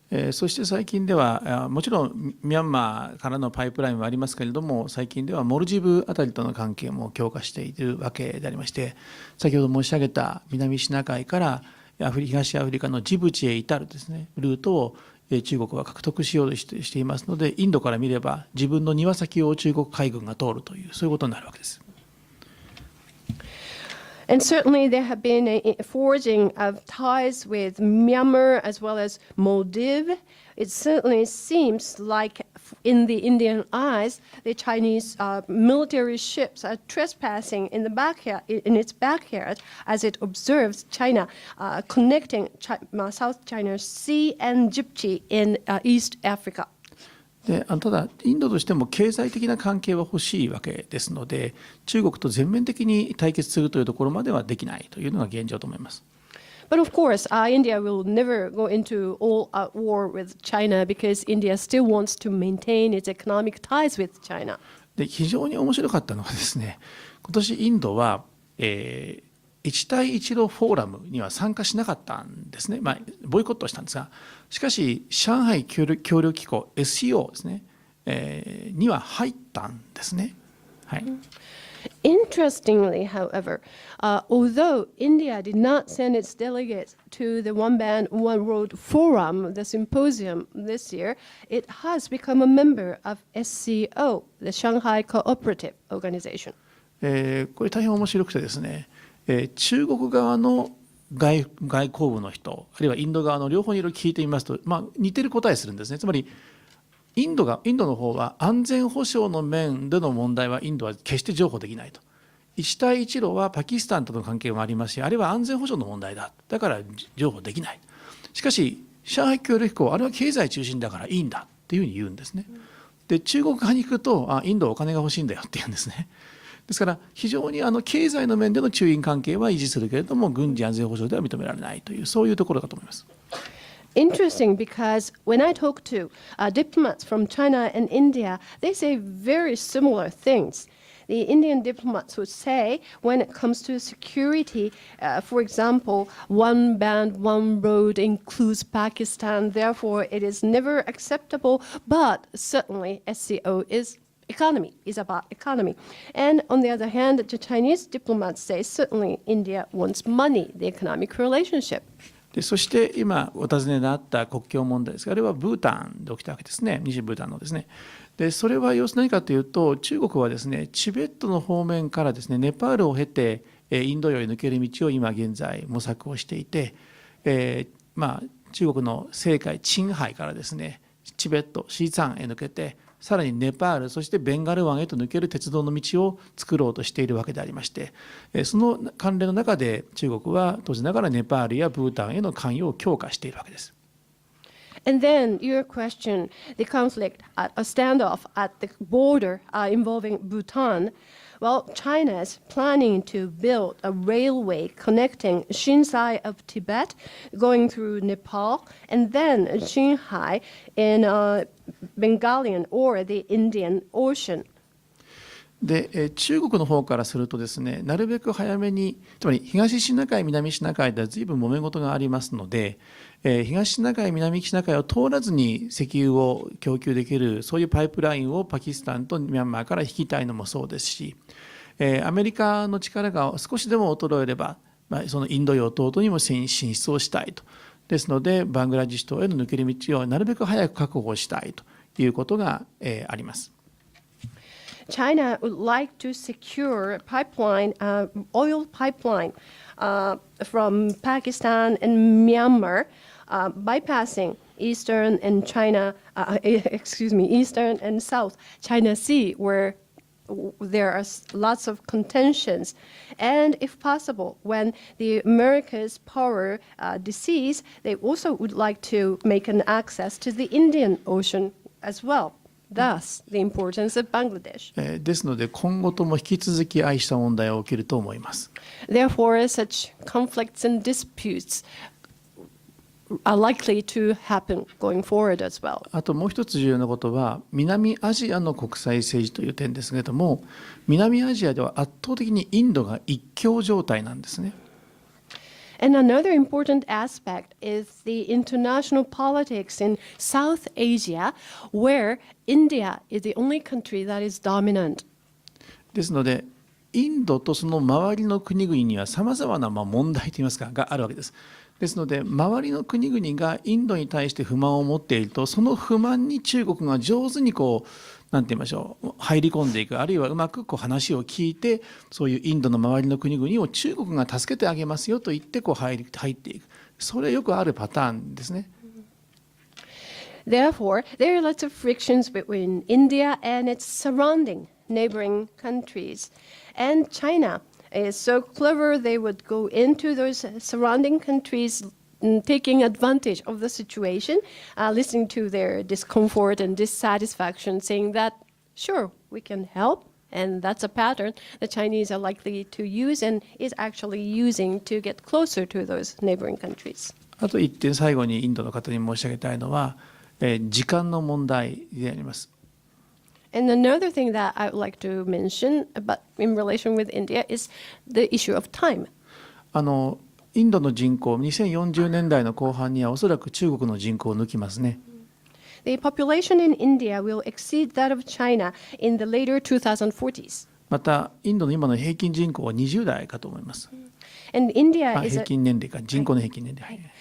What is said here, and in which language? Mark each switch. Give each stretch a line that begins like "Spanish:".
Japanese: そして最近ではもちろんミャンマーからのパイプラインはありますけれども、最近ではモルジブあたりとの関係も強化しているわけでありまして、先ほど申し上げた南シナ海から東アフリカのジブチへ至るですね、ルートを中国は獲得しようとしていますので、インドから見れば自分の庭先を中国海軍が通るという、そういうことになるわけです。
English: And certainly there have been a forging of ties with Myanmar as well as Maldives. It certainly seems like in the Indian eyes, the Chinese military ships are trespassing in its backyard as it observes China connecting South China Sea and Djibouti in East Africa.
Japanese: ただ、インドとしても経済的な関係は欲しいわけですので、中国と全面的に対決するというところまではできないというのが現状と思います。
English: But of course, India will never go into all-out war with China because India still wants to maintain its economic ties with China.
Japanese: で、非常に面白かったのはですね、今年インドは、一帯一路フォーラムには参加しなかったんですね。ボイコットしたんですが、しかし上海協力機構 SCO ですね、には入ったんですね。はい。
English: Interestingly, however, although India did not send its delegates to the One Band, One Road Forum, the symposium this year, it has become a member of SCO, the Shanghai Cooperative Organization.
Japanese: これ大変面白くてですね、中国側の外交部の人、あるいはインド側の両方にいろいろ聞いてみますと、似てる答えするんですね。つまりインドの方は安全保障の面での問題はインドは決して譲歩できないと。一帯一路はパキスタンとの関係もありますし、あれは安全保障の問題だ。だから譲歩できない。しかし上海協力機構、あれは経済中心だからいいんだっていうふうに言うんですね。で、中国側に行くと、インドはお金が欲しいんだよって言うんですね。ですから非常に経済の面での中印関係は維持するけれども、軍事安全保障では認められないという、そういうところだと思います。
English: Interesting, because when I talk to diplomats from China and India, they say very similar things. The Indian diplomats would say, when it comes to security, for example, one band, one road includes Pakistan, therefore it is never acceptable, but certainly SCO is about economy. And on the other hand, the Chinese diplomats say certainly India wants money, the economic relationship.
Japanese: でそして今お尋ねのあった国境問題ですが、あれはブータンで起きたわけですね。西ブータンのですね。でそれは要するに何かというと、中国はですね、チベットの方面からですね、ネパールを経てインド洋へ抜ける道を今現在模索をしていて、中国の青海チンハイからですね、チベットシーツァンへ抜けて、さらにネパール、そしてベンガル湾へと抜ける鉄道の道を作ろうとしているわけでありまして、その関連の中で中国は当然ながらネパールやブータンへの関与を強化しているわけです。
English: And then your question, the conflict, a standoff at the border involving Bhutan. Well, China is planning to build a railway connecting Shin side of Tibet, going through Nepal, and then Qinghai in Bengalian or the Indian Ocean.
Japanese: で中国の方からするとですね、なるべく早めに、つまり東シナ海、南シナ海では随分揉め事がありますので、東シナ海、南シナ海を通らずに石油を供給できる、そういうパイプラインをパキスタンとミャンマーから引きたいのもそうですし、アメリカの力が少しでも衰えれば、そのインド洋等々にも進出をしたいと。ですので、バングラデシュ島への抜ける道をなるべく早く確保したいということが、あります。
English: China would like to secure pipeline, oil pipeline from Pakistan and Myanmar, bypassing eastern and eastern and South China Sea, where there are lots of contentions. And if possible, when the America's power decease, they also would like to make an access to the Indian Ocean as well.Thus, the importance of Bangladesh.
Japanese: ですので、今後とも引き続き愛した問題が起きると思います。
English: Therefore, such conflicts and disputes are likely to happen going forward as well.
Japanese: あともう一つ重要なことは、南アジアの国際政治という点ですけれども、南アジアでは圧倒的にインドが一強状態なんですね。
English: And another important aspect is the international politics in South Asia, where India is the only country that is dominant.
Japanese: ですので、インドとその周りの国々にはさまざまな問題といいますかがあるわけです。ですので、周りの国々がインドに対して不満を持っていると、その不満に中国が上手になんて言いましょう、入り込んでいく、あるいはうまく話を聞いて、そういうインドの周りの国々を中国が助けてあげますよと言って入っていく、それはよくあるパターンですね。
English: Therefore, there are lots of frictions between India and its surrounding neighboring countries. And China is so clever, they would go into those surrounding countries, taking advantage of the situation, listening to their discomfort and dissatisfaction, saying that, sure, we can help. And that's a pattern the Chinese are likely to use and is actually using to get closer to those neighboring countries.
Japanese: あと一点、最後にインドの方に申し上げたいのは、時間の問題であります。
English: And another thing that I would like to mention about in relation with India is the issue of time.
Japanese: インドの人口、2040年代の後半にはおそらく中国の人口を抜きますね。
English: The population in India will exceed that of China in the later 2040s.
Japanese: また、インドの今の平均人口は20代かと思います。
English: And India is
Japanese: 平均年齢か、人口の平均年齢。